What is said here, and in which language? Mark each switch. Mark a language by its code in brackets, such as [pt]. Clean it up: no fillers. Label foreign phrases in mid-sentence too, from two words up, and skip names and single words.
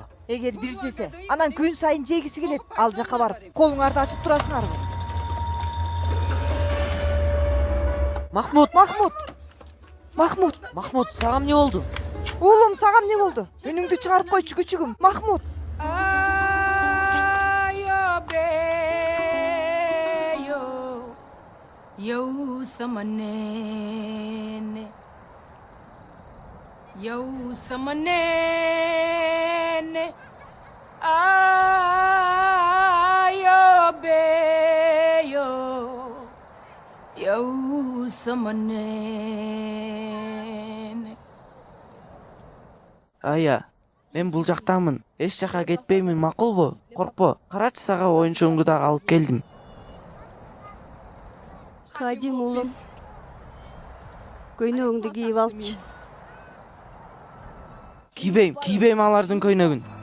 [ky] Эгер бир жесе, анан күн сайын жегиси келет. Ал жака барып, колуңарды ачып турасыңарбы? Махмут, сага эмне болду? Уулум, сага эмне болду? Үнүңдү чыгарып койчу күчүгүм. Махмут. Yau sama nene, ayo beyo, yau sama nene. Ая, мен бул жактамын. Эч жака кетпеймин, макулбу? Коркпо. Карачы, сага оюнчугуңду дагы алып келдим. Хадим улум, көйнөгүңдү кийип алчы. Кийбейм алардын көйнөгүн.